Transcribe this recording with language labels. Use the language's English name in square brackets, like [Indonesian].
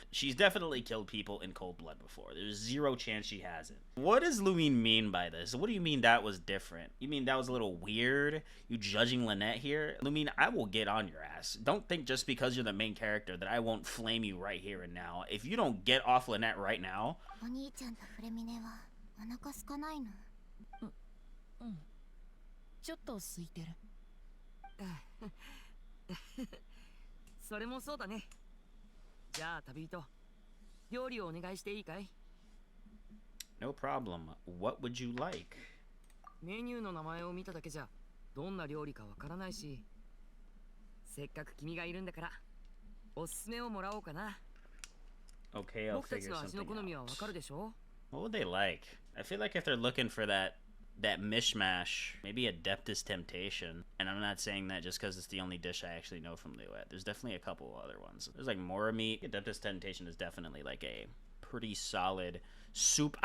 [English] She's definitely killed people in cold blood before. There's zero chance she hasn't. What does Lumine mean by this? What do you mean that was different? You mean that was a little weird? You judging Lynette here? Lumine, I will get on your ass. Don't think just because you're the main character that I won't flame you right here and now. If you don't get off Lynette right now. [Japanese] お兄ちゃんとフレミネはお腹空かないの？うん。ちょっと空いてる。それもそうだね。じゃあ旅人、料理をお願いしていいかい？ [English] No problem. What would you like? [Japanese] メニューの名前を見ただけじゃどんな料理かわからないし、せっかく君がいるんだからおすすめをもらおうかな。 [English] Okay, I'll figure something out. What would they like? I feel like if they're looking for that mishmash, maybe Adeptus Temptation. And I'm not saying that just because it's the only dish I actually know from Liyue. There's definitely a couple other ones. There's like Mora meat. Adeptus Temptation is definitely like a pretty solid soup.